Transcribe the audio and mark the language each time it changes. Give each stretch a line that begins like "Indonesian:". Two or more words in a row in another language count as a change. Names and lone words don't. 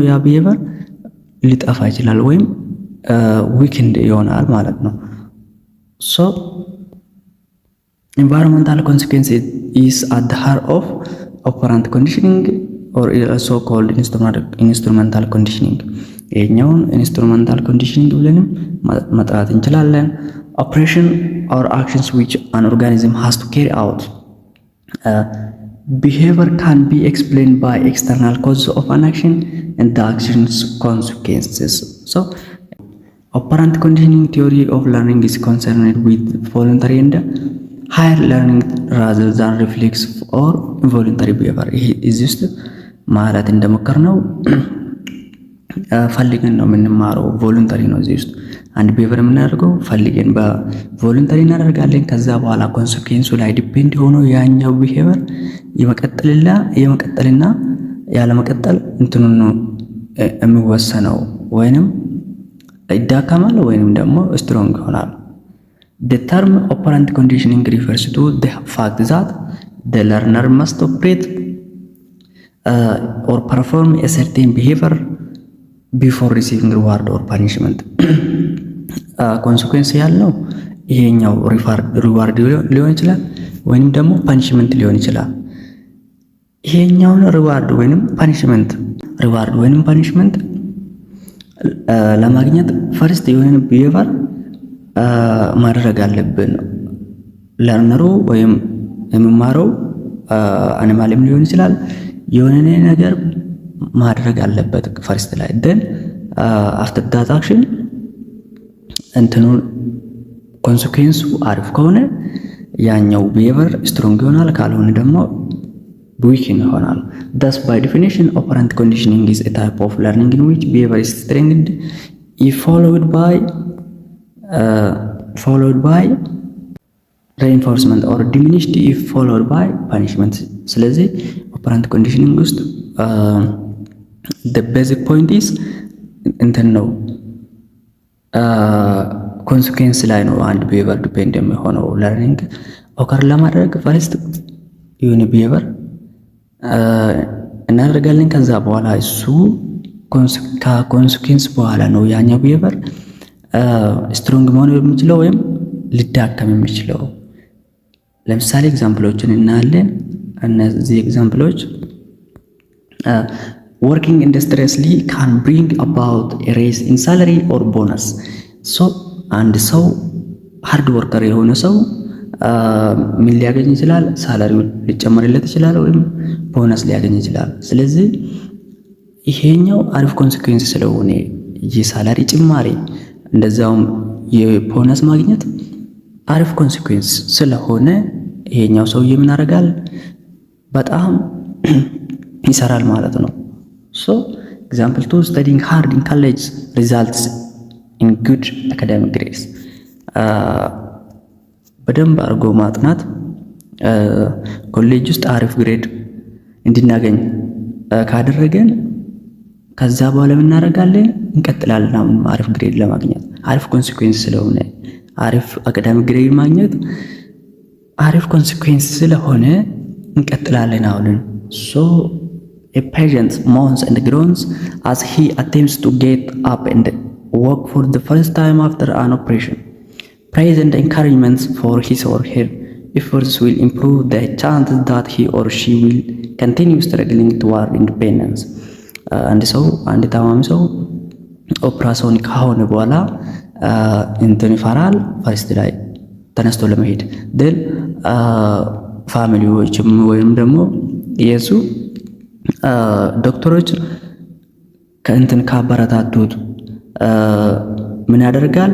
Amharic: ያ ቢሄቨር ሊጠፋ ይችላል ወይም ዊክንድ ይሆናል ማለት ነው።
English: environmental consequence is at the heart of operant conditioning or also called instrumental conditioning። ይሄኛውን ኢንስትሩመንታል ኮንዲሽኒንግ
Amharic: ብለንም መጥራት እንችላለን።
English: operation or actions which an organism has to carry out behavior can be explained by external causes of an action and the action's consequences. Operant conditioning theory of learning is concerned with voluntary and higher learning rather than reflexive or involuntary behavior. is just
Amharic: ማለት እንደሞከርነው ፈልገን ነው የምንማረው። ቮሉንተሪ ነው። እዚህ ውስጥ አንድ ቢሄቨር የምናደርገው ፈልገን በቮሉንተሪ እናደርጋለን። ከዛ በኋላ ኮንሲኩዌንሱ ላይ ዲፔንድ ሆኖ ያኛው ቢሄቨር የመቀጠልና ያለመቀጠል እንትኑን ነው የሚወሰነው። ወይንም ይዳከማል ወይንም ደግሞ ስትሮንግ ይሆናል።
English: The term operant conditioning refers to the fact that the learner must operate or perform a certain behavior before receiving reward or punishment።
Amharic: ኮንሲኩዌንስ ያለው ይሄኛው ሪዋርድ ሊሆን ይችላል ወይንም ደግሞ ፓኒሽመንት ሊሆን ይችላል። ይሄኛውን ሪዋርድ ወይንም ፓኒሽመንት ለማግኘት ፈርስት የሆነ ቢሄቨር ማድረግ አለብን። ለርነሩ ወይም የሚማረው አኒማልም ሊሆን ይችላል የሆነ ነገር ማድረግ አለበት ፈርስት ላይ
English: then after that action
Amharic: እንትኑን ኮንሲኩዌንሱ አሪፍ ከሆነ ያኛው ቢሄቨር ስትሮንግ ይሆናል፣ ካልሆነ ደግሞ ዊክን ይሆናል።
English: thus by definition operant conditioning is a type of learning in which behavior is strengthened if followed by reinforcement or diminished if followed by punishment። ስለዚህ operant conditioning ውስጥ the basic point is
Amharic: እንትን ነው
English: ኮንሲኩዌንስ
Amharic: ላይ ነው አንድ
English: ቢሄቨር
Amharic: ዲፔንድ የሚሆነው።
English: learning occur
Amharic: ለማድረግ ፈርስት የሆነ ቢሄቨር እናደርጋለን። ከዛ በኋላ እሱ ከኮንሲኩዌንስ በኋላ ነው ያኛው ቢሄቨር ስትሮንግ መሆን የሚችለው ወይም ሊዳከም የሚችለው። ለምሳሌ ኤግዛምፕሎችን እናያለን። እነዚህ ኤግዛምፕሎች
English: working industriously can bring about a raise in salary or bonus።
Amharic: አንድ ሰው
English: hard worker
Amharic: የሆነ ሰው ምን ሊያገኝ ይችላል? ሳላሪው ሊጨመርለት ይችላል ወይም ቦነስ ሊያገኝ ይችላል። ስለዚህ ይሄኛው አሪፍ ኮንሲኩዌንስ ስለሆነ የሳላሪ ጭማሪ እንደዛውም የቦነስ ማግኘት አሪፍ ኮንሲኩዌንስ ስለሆነ ይሄኛው ሰውዬ ምን ያደርጋል? በጣም ይሰራል ማለት ነው።
English: so example
Amharic: 2
English: studying hard in college results in good academic grades።
Amharic: በደንብ አድርጎ ማጥናት ኮሌጅ ውስጥ አሪፍ ግሬድ እንድናገኝ ካደረገን ከዛ በኋላ ምን እናደርጋለን? እንቀጥላለን። አሁን አሪፍ ግሬድ ለማግኘት አሪፍ ኮንሲኩዌንስ ስለሆነ አሪፍ አካዳሚክ ግሬድ ማግኘት አሪፍ ኮንሲኩዌንስ ስለሆነ እንቀጥላለን። አሁን
English: so a patient moans and groans as he attempts to get up and walk for the first time after an operation. Praise and encouragement for his or her efforts will improve the chances that he or she will continue struggling toward independence.
Amharic: አንድ ታማሚ ሰው ኦፕራሲዮን ከሆነ በኋላ እንትን ይፈራል ፈርስት ላይ ተነስቶ ለመሄድ ደን ፋሚሊዎችም ወይም ደግሞ የሱ ዶክተሮች ከእንትን ካበረታቱት ምን ያደርጋል?